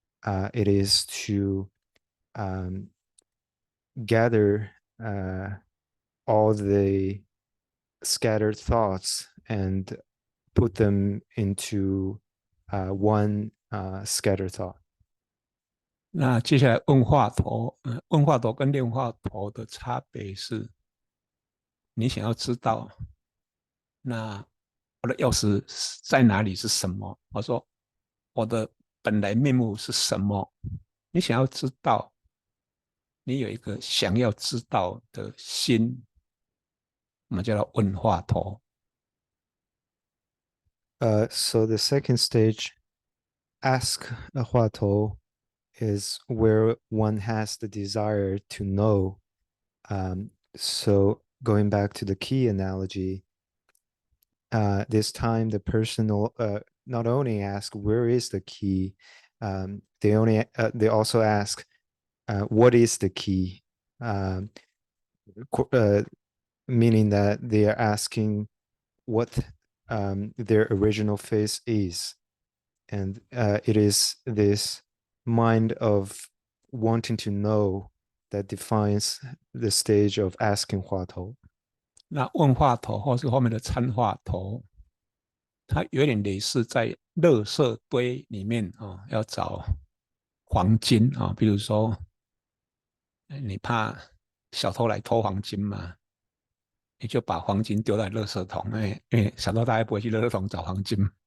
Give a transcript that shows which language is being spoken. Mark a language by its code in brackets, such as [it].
[en] It is to gather all the scattered thoughts and put them into one scattered thought. [zh] 那接下来问话头，问话头跟练话头的差别是，你想要知道，那我的钥匙在哪里是什么？我说我的本来面目是什么？你想要知道，你有一个想要知道的心，我们叫它问话头。 [en] So the second stage, ask 话头, is where one has the desire to know. So going back to the key analogy, this time the person not only ask where is the key, they also ask what is the key, meaning that they are asking what their original face is, and it is this mind of wanting to know that defines the stage of asking 话头。 [zh] 那问话头或是后面的参话头，它有点类似在垃圾堆里面要找黄金比如说你怕小偷来偷黄金嘛，你就把黄金丢在垃圾桶，因为小偷大概不会去垃圾桶找黄金。